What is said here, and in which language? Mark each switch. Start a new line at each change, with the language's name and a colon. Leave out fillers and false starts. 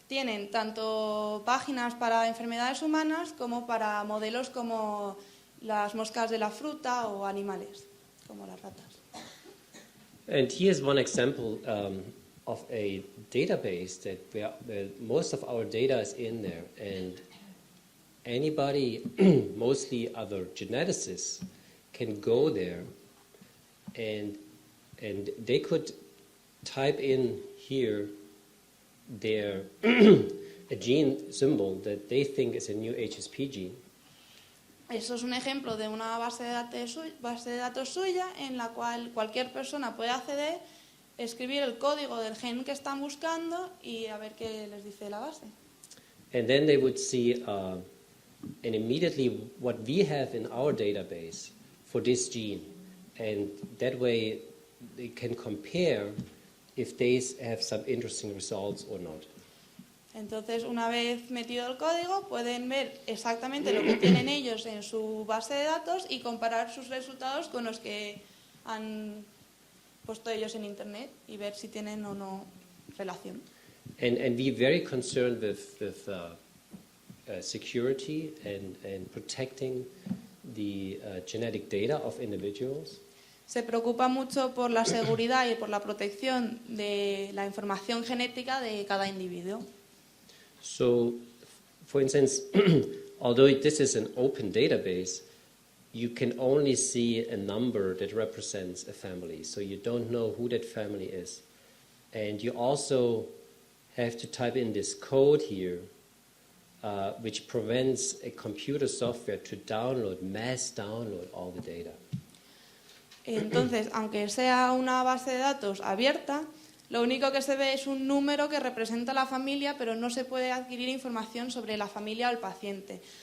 Spanish: tienen tanto páginas para enfermedades humanas como para modelos como las moscas de la fruta o animales, como las ratas.
English: And here's one example of a database that where most of our data is in there, and anybody, mostly other geneticists, can go there and they could type in here their a gene symbol that they think is a new HSP gene.
Spanish: Eso es un ejemplo de una base de datos suya en la cual cualquier persona puede acceder, escribir el código del gen que están buscando y a ver qué les dice la base.
English: And then they would see and immediately what we have in our database for this gene. And that way they can compare if they have some interesting results or not.
Spanish: Entonces, una vez metido el código, pueden ver exactamente lo que tienen ellos en su base de datos y comparar sus resultados con los que han puesto ellos en Internet y ver si tienen o no relación.
English: And we're very concerned with security and protecting the genetic data of individuals.
Spanish: Se preocupa mucho por la seguridad y por la protección de la información genética de cada individuo.
English: So, for instance, although this is an open database, you can only see a number that represents a family. So you don't know who that family is. And you also have to type in this code here, which prevents a computer software to mass download all the data.
Spanish: Entonces, aunque sea una base de datos abierta, lo único que se ve es un número que representa a la familia, pero no se puede adquirir información sobre la familia o el paciente.